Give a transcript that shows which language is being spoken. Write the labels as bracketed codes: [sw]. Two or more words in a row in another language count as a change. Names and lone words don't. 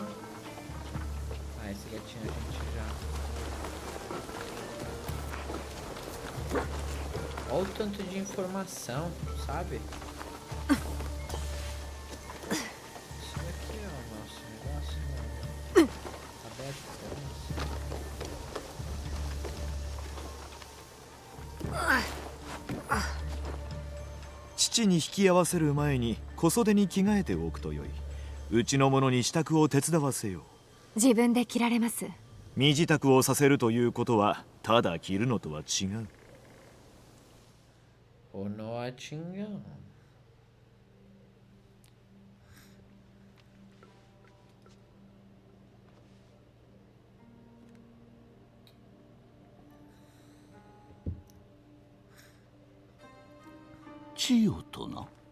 [pt] Ah, esse gatinho a gente já... Olha o tanto de informação, sabe? Isso aqui é o nosso negócio, né? Aberto pra nós. [ja] 父に引き合わせる前に小袖に着替えておくとよい。うちの者に支度を手伝わせよう。自分で着られます。身支度をさせるということはただ着るのとは違う。 [pt] Ou não atingam. [ja] 千代とな。